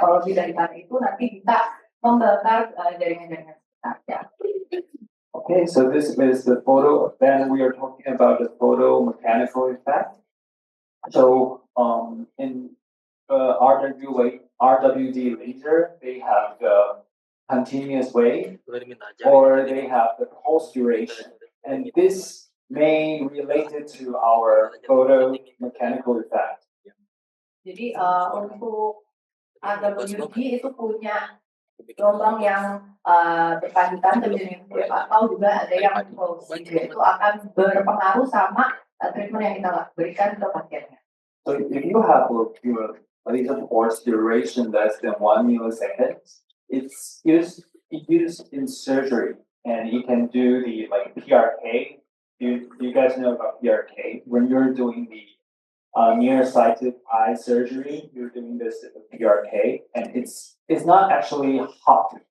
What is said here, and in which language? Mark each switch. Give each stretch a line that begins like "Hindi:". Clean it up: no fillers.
Indonesian: Kalau lebih dari itu nanti bisa membakar jaringan-jaringan sekitar.
English: Okay, so this is the photo. Then we are talking about the photomechanical effect. So in RWD laser, they have the continuous wave or they have the pulse duration, and this may related to our photomechanical effect.
Indonesian: Jadi untuk RWD itu punya gelombang yang berkelanjutan terjadi atau juga ada yang close, itu akan berpengaruh sama treatment yang kita berikan ke pasiennya.
English: So if you have a laser pulse duration less than 1 millisecond, it's used in surgery, and you can do the like PRK. You guys know about PRK? When you're doing the nearsighted eye surgery, you're doing this PRK, and it's not actually hot.